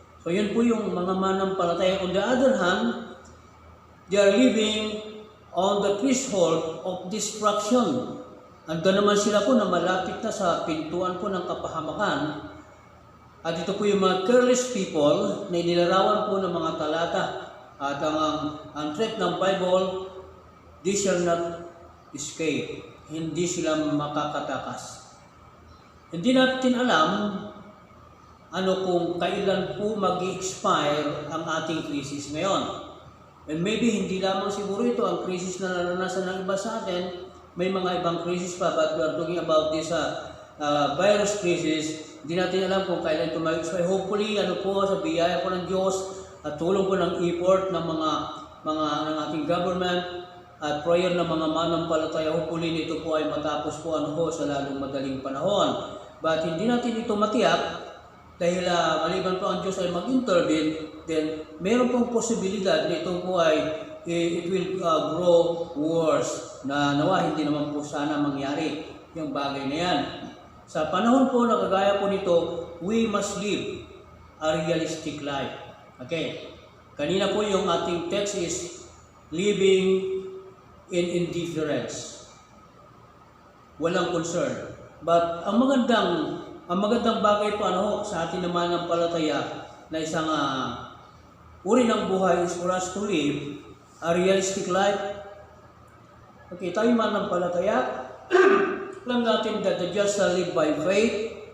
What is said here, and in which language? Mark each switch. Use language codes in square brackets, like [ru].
[tl] So yun po yung mga manampalataya. [en] On the other hand, they are living on the threshold of destruction. [tl] Andun naman sila po na malapit na sa pintuan po ng kapahamakan. At ito po yung mga careless people na inilarawan po ng mga talata. At ang threat ng Bible, [en] they shall not escape. [tl] Hindi sila makakatakas. Hindi natin alam kung kailan po mag-expire ang ating krisis ngayon. And maybe hindi lamang siguro ito ang krisis na naranasan ng iba sa atin. May mga ibang krisis pa, [en] but we are talking about this virus crisis. [tl] Hindi natin alam kung kailan ito mag-expire. Hopefully, sa biyaya po ng Diyos at tulong po ng effort ng ng ating government at prayer ng mga manampalataya, hopefully nito po ay matapos po sa lalong madaling panahon. But hindi natin ito matiyak dahil maliban po ang Diyos ay mag-intervene, then meron pong posibilidad na ito po ay [en] it will grow worse, [tl] na nawa hindi naman po sana mangyari yung bagay na yan. Sa panahon po na kagaya po nito, [en] we must live a realistic life. [tl] Okay, kanina po yung ating text is [en] living in indifference. [tl] Walang concern. But ang magandang bagay po sa atin naman ng palataya na isang uri ng buhay [en] is for us to live a realistic life. [tl] Okay, tayo man ng palataya, alam natin [en] that the just shall live by faith.